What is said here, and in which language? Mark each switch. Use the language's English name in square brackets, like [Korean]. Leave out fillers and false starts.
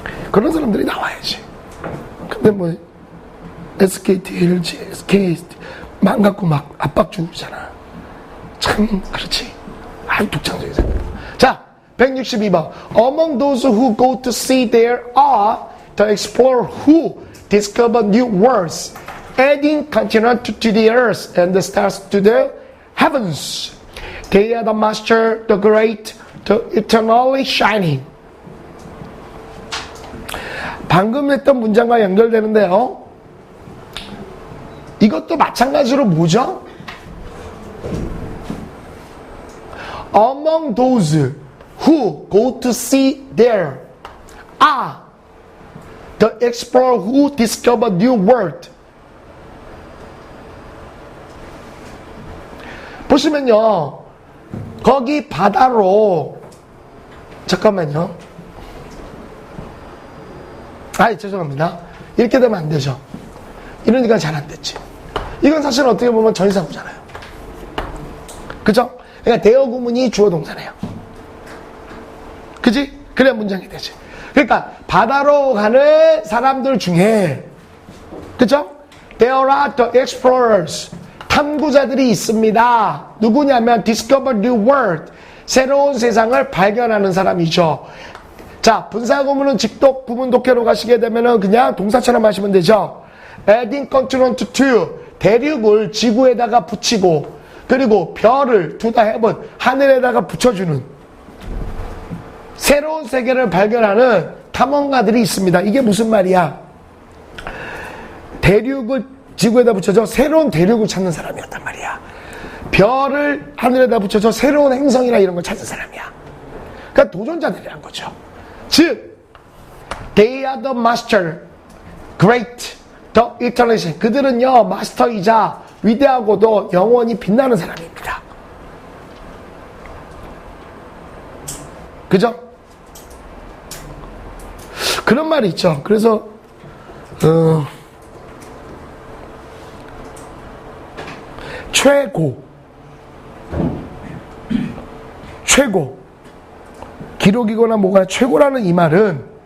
[Korean] 그런 사람들이 나와야지. 근데 뭐 SKT, LG, SKT 막 갖고 막 압박 주잖아. 참 그렇지. 독창적인 생각. 자, 162번. [English] Among those who go to sea there are the explorer who discover new worlds, adding continent to the earth and the stars to the heavens. They are the master, the great, the eternally shining. [Korean] 방금 했던 문장과 연결되는데요. 이것도 마찬가지로 뭐죠? [English] Among those who go to sea there are the explorer who discover new world. [Korean] 보시면요. 거기 바다로 잠깐만요. 죄송합니다. 이렇게 되면 안 되죠. 이러니까 잘 안 됐지. 이건 사실 어떻게 보면 전치사구잖아요. 그죠? 그러니까 대어 구문이 주어 동사네요. 그지? 그래야 문장이 되지. 그러니까 바다로 가는 사람들 중에 그죠? [English] There are the explorers. [Korean] 탐구자들이 있습니다. 누구냐면 [English] discover new world. [Korean] 새로운 세상을 발견하는 사람이죠. 자, 분사구문은 직독 구문 독해로 가시게 되면은 그냥 동사처럼 하시면 되죠. [English] adding continent to [Korean] 대륙을 지구에다가 붙이고 그리고 별을 [English] to the heaven [Korean] 하늘에다가 붙여주는 새로운 세계를 발견하는 탐험가들이 있습니다. 이게 무슨 말이야? 대륙을 지구에다 붙여서 새로운 대륙을 찾는 사람이었단 말이야. 별을 하늘에다 붙여서 새로운 행성이나 이런 걸 찾는 사람이야. 그러니까 도전자들이란 거죠. [English] 즉, they are the master, great, the eternal. [Korean] 그들은요, 마스터이자 위대하고도 영원히 빛나는 사람입니다. 그죠? 그런 말이 있죠. 그래서, 최고. 기록이거나 뭐가 최고라는 이 말은